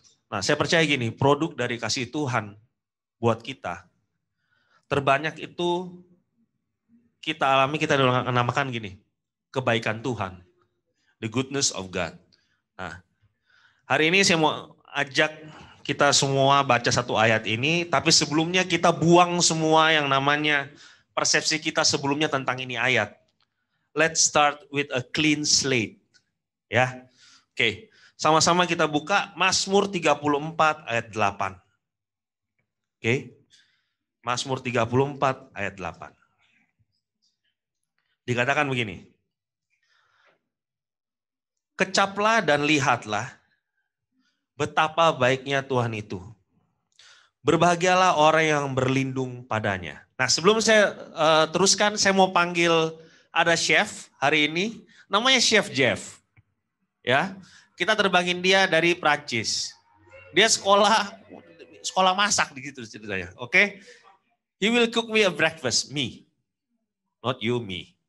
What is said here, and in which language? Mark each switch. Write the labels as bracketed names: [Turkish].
[Indonesian] Nah, saya percaya gini, produk dari kasih Tuhan buat kita terbanyak itu kita alami, kita namakan gini, kebaikan Tuhan, [English] the goodness of God. [Indonesian] Nah, hari ini saya mau ajak kita semua baca satu ayat ini, tapi sebelumnya kita buang semua yang namanya persepsi kita sebelumnya tentang ini ayat. [English] Let's start with a clean slate. [Indonesian] Ya. Oke, sama-sama kita buka Mazmur 34 ayat 8. Oke. Mazmur 34 ayat 8. Dikatakan begini. Kecaplah dan lihatlah betapa baiknya Tuhan itu. Berbahagialah orang yang berlindung padanya. Nah, sebelum saya teruskan, saya mau panggil ada chef hari ini, namanya Chef Jeff. Ya, kita terbangin dia dari Prancis. Dia sekolah masak gitu ceritanya. [English] Oke, he will cook me a breakfast, me, not you, me.